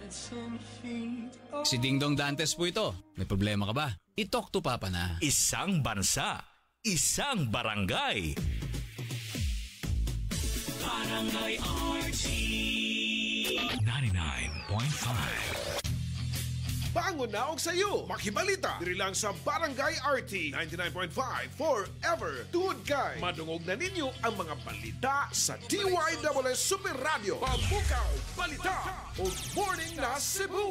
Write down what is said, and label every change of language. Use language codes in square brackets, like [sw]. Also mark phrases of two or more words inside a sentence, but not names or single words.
[tl] Si Dingdong Dantes po ito. May problema ka ba? I-talk to Papa na. Isang bansa, isang barangay. Barangay RT 99.5. [ceb] Bangon na og sayo, makibalita diri lang sa Barangay RT 99.5 forever. Tungod kay madungog na ninyo ang mga balita sa DYWS Super Radio. Pambukaw, balita o Morning na Cebu.